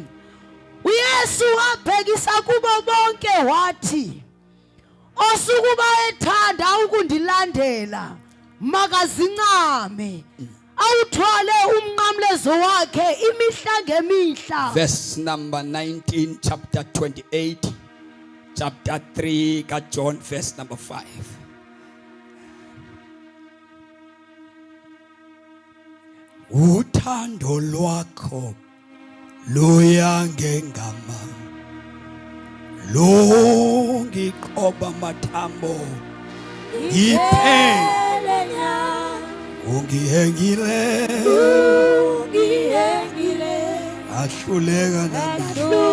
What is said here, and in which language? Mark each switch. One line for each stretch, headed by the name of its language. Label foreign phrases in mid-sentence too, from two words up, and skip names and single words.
Xhosa: uYesu wabhekisa kubo bonke wathi, osukuba ethanda ukundilandela makazincame, awuthwale umnqamlezo wakhe imihla ngemihla.
English: Verse number 19, chapter 28, chapter 3 kaJohn, verse number 5.
Zulu: Uthando lwakho luyangengama, lungiqoba mathambo, ngiphele ungihengile, ahluleka nami,